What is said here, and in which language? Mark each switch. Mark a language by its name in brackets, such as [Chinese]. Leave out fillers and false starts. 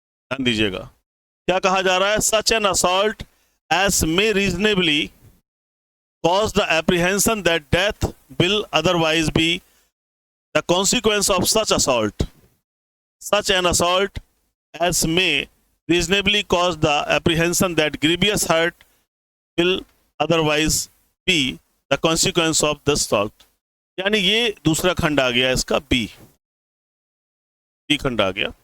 [Hindi] ध्यान दीजिएगा, क्या कहा जा रहा है, [English] Such an assault as may reasonably cause the apprehension that death will otherwise be the consequence of such assault. Such an assault as may reasonably cause the apprehension that grievous hurt will otherwise be the consequence of this assault. [Hindi] यानी ये दूसरा खंड आ गया इसका, B खंड आ गया।